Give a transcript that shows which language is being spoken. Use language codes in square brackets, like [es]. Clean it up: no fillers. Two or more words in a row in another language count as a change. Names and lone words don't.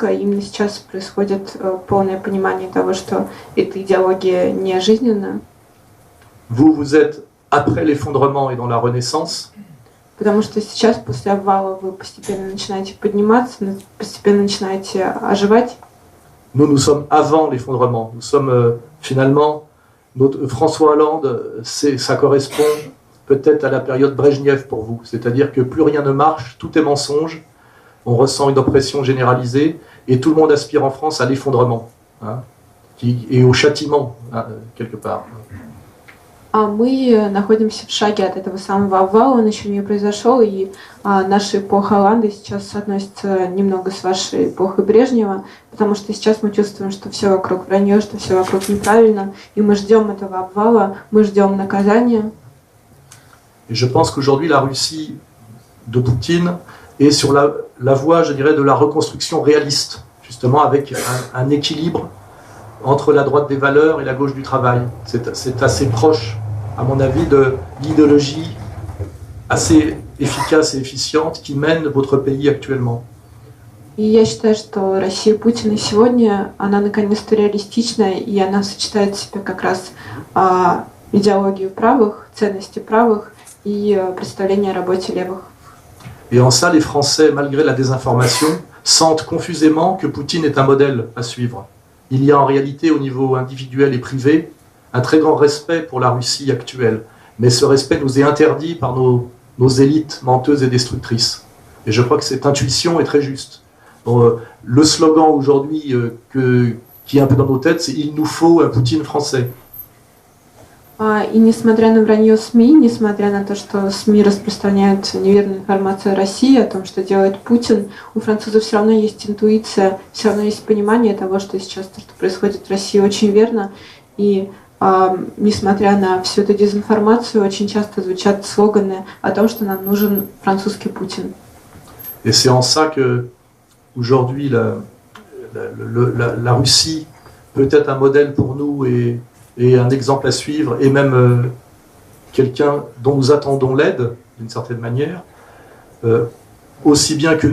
[ru] Именно сейчас происходит полное понимание того, что эта идеология не жизненная. [fr] Vous êtes après l'effondrement et dans la Renaissance. [ru] Потому что сейчас, после обвала, вы постепенно начинаете подниматься, постепенно начинаете оживать. [fr] Nous sommes avant l'effondrement. Nous sommes finalement, François Hollande, ça correspond peut-être à la période Brejnev pour vous, c'est-à-dire que plus rien ne marche, tout est mensonge, on ressent une oppression généralisée, et tout le monde aspire en France à l'effondrement, hein, et au châtiment, hein, quelque part. [ru] А мы находимся в шаге от этого самого обвала, он еще не произошел, и наша эпоха Холланды сейчас относится немного с вашей эпохой Брежнева, потому что сейчас мы чувствуем, что все вокруг вранье, что все вокруг неправильно, и мы ждем этого обвала, мы ждем наказания. [fr] Et je pense qu'aujourd'hui, la Russie de Poutine est sur la voie, je dirais, de la reconstruction réaliste, justement avec un équilibre entre la droite des valeurs et la gauche du travail. C'est assez proche, à mon avis, de l'idéologie assez efficace et efficiente qui mène votre pays actuellement. [ru] И я считаю, что Россия Путина сегодня, она наконец-то реалистичная, и она сочетает в себе как раз идеологию правых, ценности правых и представление о работе левых. [fr] Et en ça, les Français, malgré la désinformation, sentent confusément que Poutine est un modèle à suivre. Il y a en réalité, au niveau individuel et privé, un très grand respect pour la Russie actuelle. Mais ce respect nous est interdit par nos élites menteuses et destructrices. Et je crois que cette intuition est très juste. Bon, le slogan aujourd'hui qui est un peu dans nos têtes, c'est « Il nous faut un Poutine français ». [ru] И несмотря на вранье СМИ, несмотря на то, что СМИ распространяют неверную информацию о России, о том, что делает Путин, у французов все равно есть интуиция, все равно есть понимание того, что сейчас то, что происходит в России, очень верно. И несмотря на всю эту дезинформацию, очень часто звучат слоганы о том, что нам нужен французский Путин. [fr] Et c'est en ça que aujourd'hui la Russie peut être un modèle pour nous et un exemple à suivre, et même quelqu'un dont nous attendons l'aide, d'une certaine manière, aussi bien que